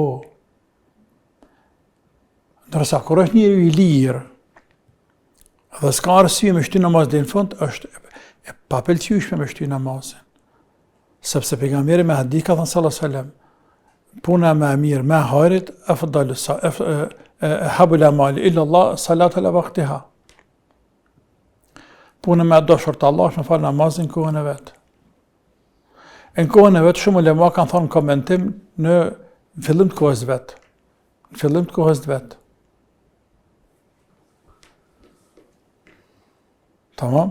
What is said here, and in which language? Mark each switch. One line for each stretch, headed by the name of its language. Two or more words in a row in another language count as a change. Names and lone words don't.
Albanian: Ndërsa, kur është njëri i lirë, dhe s'ka arsye me shty namaz dhe në fund, është e papëlqyeshme me shty namazin. Sepse pejgamberi me hadith ka thënë
Arabic: صلى الله عليه وسلم,
Albanian: puna më e mirë, më e hajrit,
Arabic: أفضل أحب الأعمال إلى الله الصلاة على وقتها.
Albanian: Puna më e dashur te Allah është me fal namazin në kohën e vet. Në kohën e vet shumë ulema kanë thënë komentim në fillim të kohës vet. Në fillim të kohës vet. Tamam?